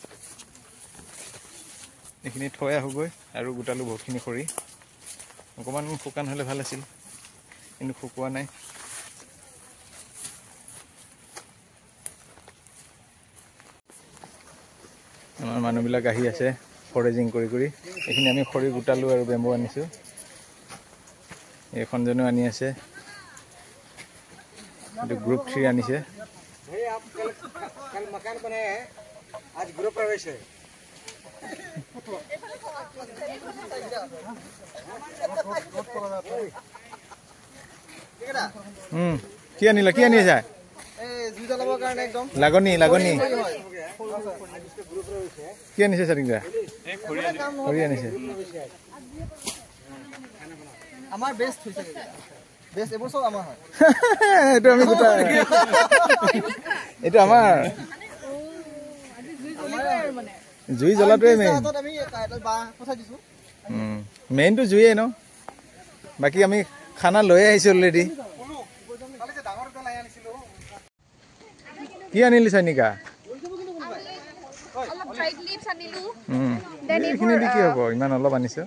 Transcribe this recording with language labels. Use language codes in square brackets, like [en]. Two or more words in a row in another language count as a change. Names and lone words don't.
[as] এইখিনি থৈ আহোঁগৈ আৰু গোটালোঁ বহুতখিনি খৰি অকণমান শুকান হ'লে ভাল আছিল কিন্তু শুকোৱা নাই আমাৰ মানুহবিলাক আহি আছে ফৰেজিং কৰি কৰি এইখিনি আমি খৰি গোটালোঁ আৰু বেম্বু আনিছোঁ এইখনজনেও আনি আছে এইটো গ্ৰুপ 3 আনিছে [hi] कल मकान बनाया है आज गृह प्रवेश है [as] কি আনিলা কি আনি আছে লাগনি কি আনিছে চাৰিংগা খৰি আনিছে আমার বেস্ট হইছে বেস্ট এবোৰ সব আমাৰ হয় এইটো আমি গোটা এইটো আমাৰ জুই জ্বলাটোৱে মেইন মেইনটো জুইয়ে ন বাকী আমি খানা লৈ আহিছোঁ অলৰেডি কি আনিলি চাইনিকা এইখিনি দি কি হ'ব ইমান অলপ আনিছোঁ